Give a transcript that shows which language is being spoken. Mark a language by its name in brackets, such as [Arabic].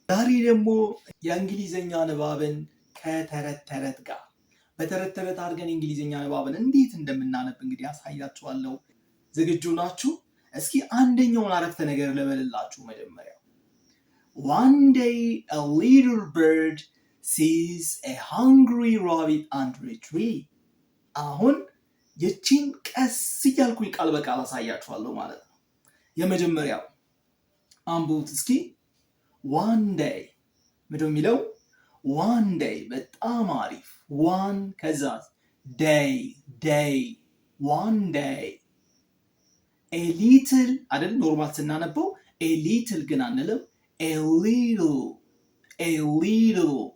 [Amharic] ዛሬ ደግሞ የእንግሊዘኛ ንባብን ከተረት ተረት ጋር በተረት ተረት አድርገን የእንግሊዘኛ ንባብን እንዴት እንደምናነብ እንግዲህ አሳያችኋለሁ። ዝግጁ ናችሁ? እስኪ አንደኛውን አረፍተ ነገር ልበልላችሁ። መጀመሪያ [English] One day a little bird sees a hungry rabbit under a tree. [Amharic] አሁን የቺን ቀስ እያልኩኝ ቃል በቃል አሳያችኋለሁ ማለት ነው። የመጀመሪያው አንብቡት እስኪ። ዋን ዴይ ምንድነው የሚለው? ዋን ዴይ በጣም አሪፍ። ዋን ከዛ ዴይ ዴይ ዋን ዴይ። ኤ ሊትል አይደል ኖርማል ስናነበው፣ ኤ ሊትል ግን አንልም። ኤ ሊትል ኤ ሊትል።